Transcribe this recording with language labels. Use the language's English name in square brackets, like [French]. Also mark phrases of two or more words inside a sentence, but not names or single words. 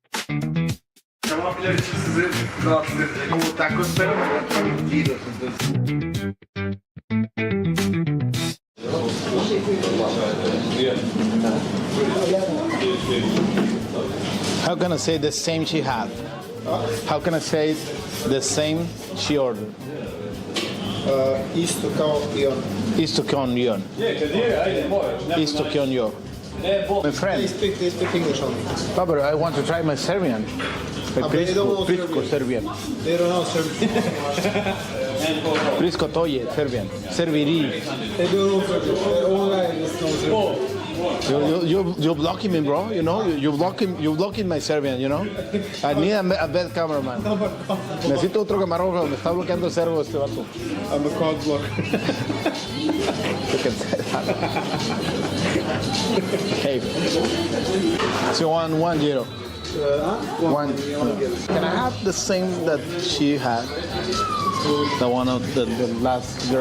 [English] How can I say the same she had? How can I say the same she ordered? [Serbian] Isto kao i on. Isto kao i on. Isto kao i on. [English] My friend. They speak English only. But I want to try my Serbian. Prisko Serbian. They don't know Serbian. [Serbian] Prisko to je Serbian. Serviri. [English] They don't know Serbian. Online is no Serbian. You're blocking me, bro. You know, you're blocking my Serbian. You know, I need a bad cameraman. [Spanish] Necesito otro camarógrafo. Me está bloqueando el servo este vato. [English] I'm a cog blocker. You can say that. Hey, so 1-0. One. Can I have the same that she had? The one of the last girl.